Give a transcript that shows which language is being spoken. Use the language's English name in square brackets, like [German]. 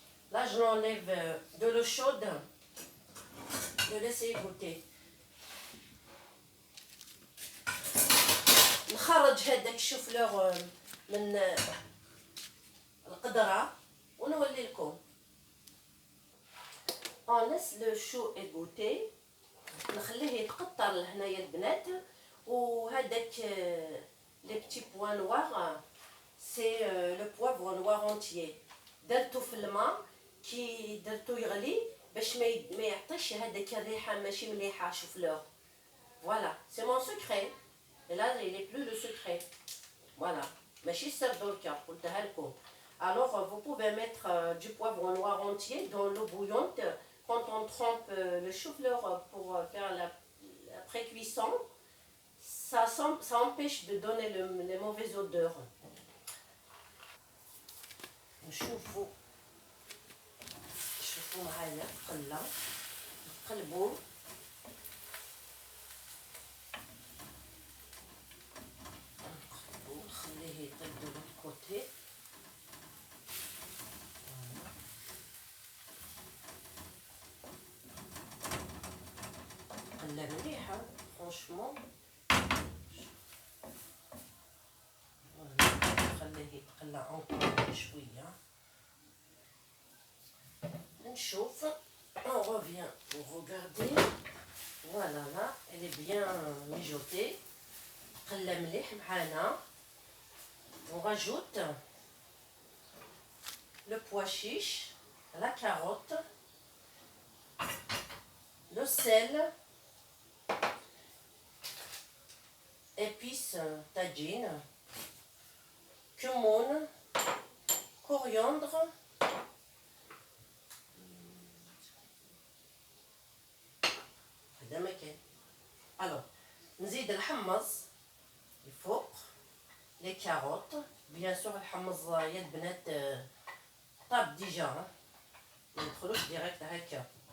[French] Là, je l'enlève de l'eau chaude, je laisse égoutter. [Arabic] نخرج هذاك الشوفلور من القدرة ونولي لكم. [French] On laisse le chou égoutter. [Arabic] نخليه يتقطر لهنايا البنات. [French] وهذاك les petits pois noirs, c'est le poivre noir entier. [Arabic] درتو في الماء كي درتو يغلي باش ما يعطيش هذاك الريحه ماشي مليحه شوفلور. [French] Voilà, c'est mon secret. Et là, il n'est plus le secret. [Arabic] Voilà, ماشي سر دركا قلتها لكم. [French] Alors, vous pouvez mettre du poivre noir entier dans l'eau bouillante quand on trempe le chou-fleur pour faire cuisson, ça empêche de donner les mauvaises odeurs. [Arabic] نشوفوا معايا قلة نقلبوا نخليه يطيب دو كوتي. قلة مليحة فرونشمون. نخليه يتقلى اونكور شوية. نشوف. [French] On revient pour regarder. Voilà, là, elle est bien mijotée. [Arabic] قلة مليح معانا. [French] On rajoute le pois chiche, la carotte, le sel, épices tagine, cumin, coriandre, alors [Arabic] نزيد الحمص الفوق [French] les carottes bien sûr. [Arabic] الحمص يا البنات طاب ديجا ما ندخلوش ديريكت هكا.